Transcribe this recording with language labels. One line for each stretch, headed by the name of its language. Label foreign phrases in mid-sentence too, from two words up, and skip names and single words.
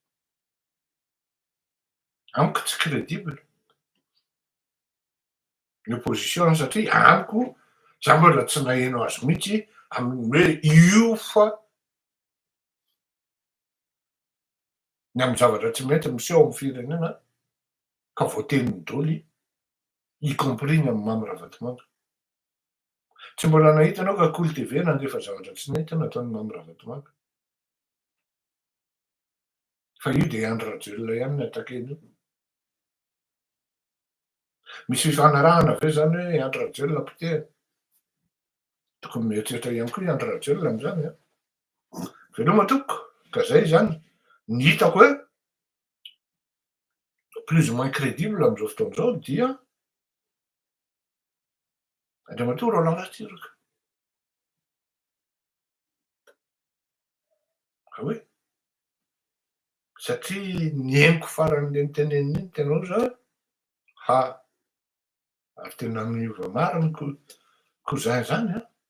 Malagasy: Amiko tsy crédible ny opposition satria amiko za mbola tsy naheno azy mihitsy amin'ny hoe io fa ny amin'ny zavatra tsy mety miseho amin'ny firenena ka voateniny daholo
French: y compris
Malagasy: ny amin'ny mamy Ravatomanga. Tsy mbola nahita anao ka Cool TV nandefa zavatra tsy nety nataony mamy Ravatomanga. Fa io de Andry Rajoelina ihany ny atakeny io. Misy fifanarahana ve zany hoe Andry Rajoelina potehana? Tokony mieritreritra ihany koa i Andry Rajoelina am'zany veloma tompoko ka zay zany ny hitako hoe
French: plus ou moins crédible
Malagasy: am'izao fotoan'izao dia andriamatoa Roland Ratsiraka. Oui, satria ny haingo faran'le niteneniny iny tenao zao Ary tena miova marina cousin zany a.